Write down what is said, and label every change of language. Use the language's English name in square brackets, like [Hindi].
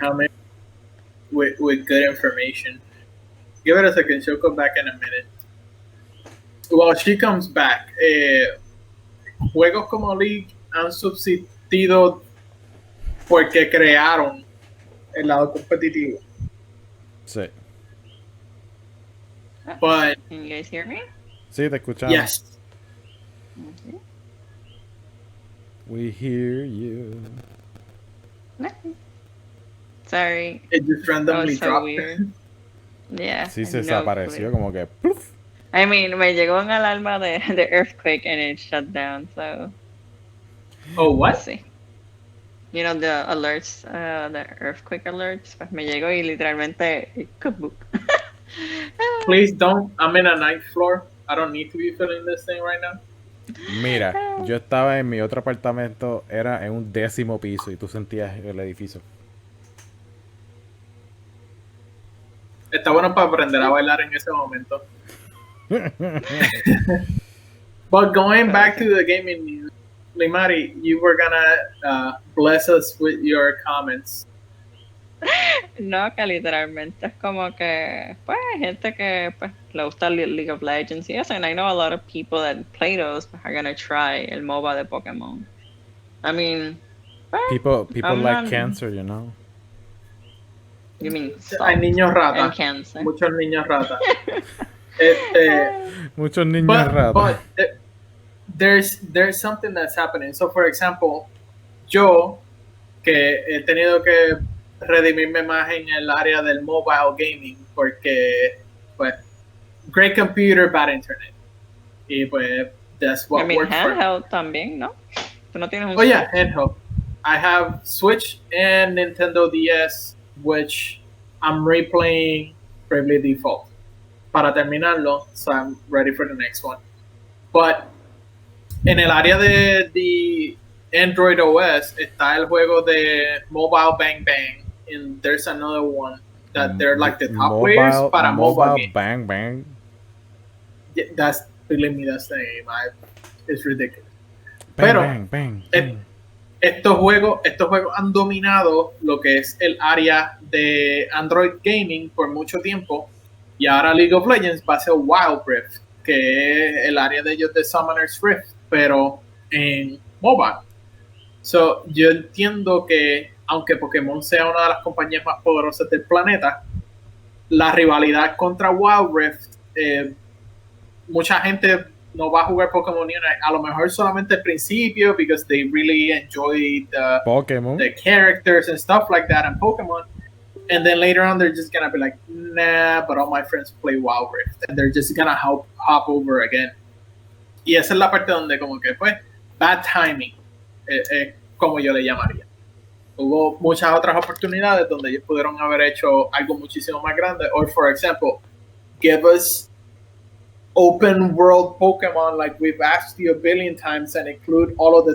[English] Come in with good information. Give it a second. She'll come back in a minute. Well, she comes back. [Spanish] Juegos como League han subsistido porque crearon el lado competitivo. Sí. [English] But can you guys hear me? [Spanish] Sí, te escuchamos. [English] Yes. Okay. We hear you. Sorry. It just randomly so dropped. Weird. Yeah. [Spanish] Sí, se desapareció como que. ¡Pluf! [English] I mean, [Spanish] me llegó un alarma de [English] earthquake and it shut down. So. Oh, what? Let's see. You know, the alerts, the earthquake alerts, [Spanish] pues me llegó y literalmente [English] kaboom. Please don't. I'm in a 9th floor. I don't need to be feeling this thing right now. [Spanish] Mira, yo estaba en mi otro apartamento, era en un 10º piso y tú sentías el edificio. Está bueno para aprender a bailar en ese momento. [English] But going back to the gaming news, Limari, you were gonna bless us with your comments. [Spanish] No, que literalmente es como que, pues, hay gente que pues, le gusta League of Legends y eso, [English] and I know a lot of people that play those are gonna try [Spanish] el MOBA de Pokémon. [English] I mean, pues, people like cancer, you know. You mean [Spanish] hay niños rata. [English] And cancer. [Spanish] Muchos niños rata. Muchos niños rata. [English] But there's something that's happening. So, for example, [Spanish] yo que he tenido que redimirme más en el área del mobile gaming porque, pues, [English] great computer, bad internet. [Spanish] Y pues, that's [English] I what mean, works for me. [Spanish] handheld también, ¿no? Tú no tienes un [English] Oh yeah, Switch. handheld. I have Switch and Nintendo DS, which I'm replaying Bravely Default. [Spanish] Para terminarlo, [English] so I'm ready for the next one. But [Spanish] en el área de Android OS está el juego de [English] Mobile Bang Bang, and there's another one that they're like the top players para mobile Mobile game. Bang Bang. Yeah, that's, believe me, that's the name. It's ridiculous. Bang [Spanish] Pero [English] Bang Bang Bang. [Spanish] estos juegos han dominado lo que es el área de Android Gaming por mucho tiempo, y ahora League of Legends va a ser Wild Rift, que es el área de ellos de Summoner's Rift, pero en mobile. So, yo entiendo que aunque Pokémon sea una de las compañías más poderosas del planeta, la rivalidad contra Wild Rift, mucha gente no va a jugar Pokémon Unite, a lo mejor solamente al principio, [English] because they really enjoy Pokémon. the characters and stuff like that in Pokemon, and then later on they're just gonna be like, nah, but all my friends play Wild Rift, and they're just gonna hop over again. [Spanish] Y esa es la parte donde como que pues [English] bad timing, [Spanish] como yo le llamaría. Hubo muchas otras oportunidades donde ellos pudieron haber hecho algo muchísimo más grande, [English] or for example, give us open world Pokemon like we've asked you a billion times and include all of the